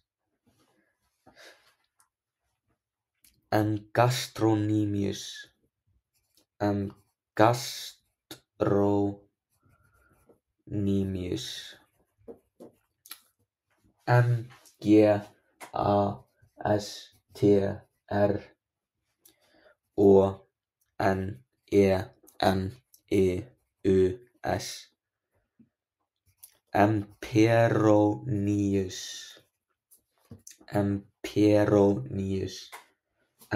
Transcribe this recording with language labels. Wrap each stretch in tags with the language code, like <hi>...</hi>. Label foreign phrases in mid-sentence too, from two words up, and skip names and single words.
<la>M. gastrocnemius. M. gastrocnemius. M. G. A. S. T. R. O. N. E. N. I. U. S. M. peroneus. M. peroneus.</la>